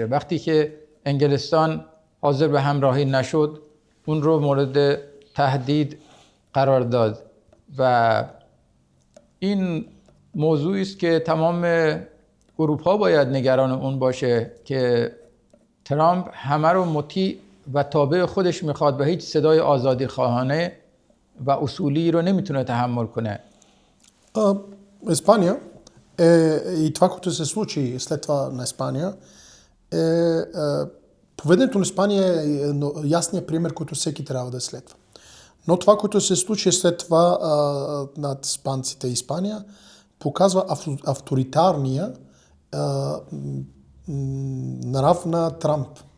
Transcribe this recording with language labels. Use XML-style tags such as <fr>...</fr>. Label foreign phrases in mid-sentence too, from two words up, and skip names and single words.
<fa>وقتی که انگلستان حاضر به همراهی نشد، اون رو مورد تهدید قرار داد و این موضوعی است که تمام اروپا باید نگران اون باشه که ترامپ همه رو مطیع و تابع خودش میخواد و هیچ صدای آزادی خواهانه و اصولی رو نمیتونه تحمل کنه.</fa> <bg>Испания и това, което се случи след това на Испания, поведението на Испания е ясният пример, който всеки трябва да следва. Но това, което се случи след това над испанците и Испания, показва авторитарния нрав на Трамп.</bg>